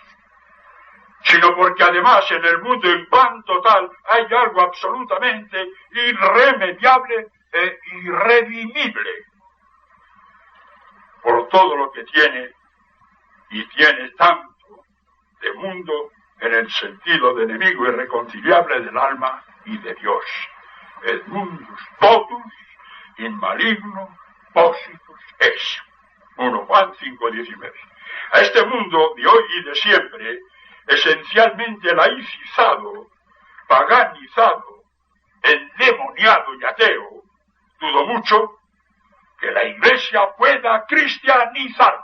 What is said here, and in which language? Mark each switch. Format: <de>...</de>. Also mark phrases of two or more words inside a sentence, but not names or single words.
<es>Sino porque además en el mundo en cuanto tal hay algo absolutamente irremediable e irredimible por todo lo que tiene, y tiene tanto de mundo en el sentido de enemigo irreconciliable del alma y de Dios.</es> <la>Et mundus totus in maligno positus es.</la> <es>1 Juan 5:19. A este mundo de hoy y de siempre, esencialmente laicizado, paganizado, endemoniado y ateo, dudo mucho que la Iglesia pueda cristianizarlo.</es>